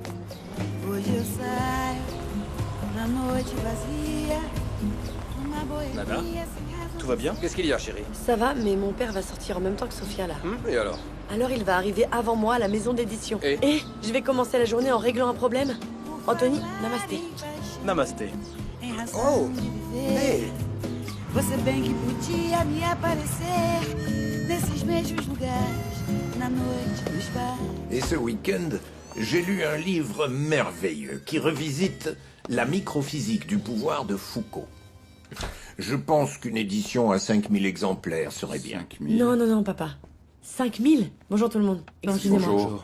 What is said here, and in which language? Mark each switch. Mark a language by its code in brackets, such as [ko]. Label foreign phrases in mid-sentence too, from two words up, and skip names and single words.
[fr] Nana, tout va bien? Qu'est-ce qu'il y a, chérie? Ça va, mais mon père va sortir en même temps que Sophia, là. Et alors? Alors il va arriver avant moi à la maison d'édition. Et je vais commencer la journée en réglant un problème. Anthony, namasté. Namasté. Oh! Hey! [pt] Você bem que podia me aparecer nesses mesmos lugares, na noite dos bares. [fr] Et ce week-end, j'ai lu un livre merveilleux qui revisite la microphysique du pouvoir de Foucault. Je pense qu'une édition à 5000 exemplaires serait bien. Non, papa. 5000? Bonjour tout le monde. Excusez-moi. Bonjour.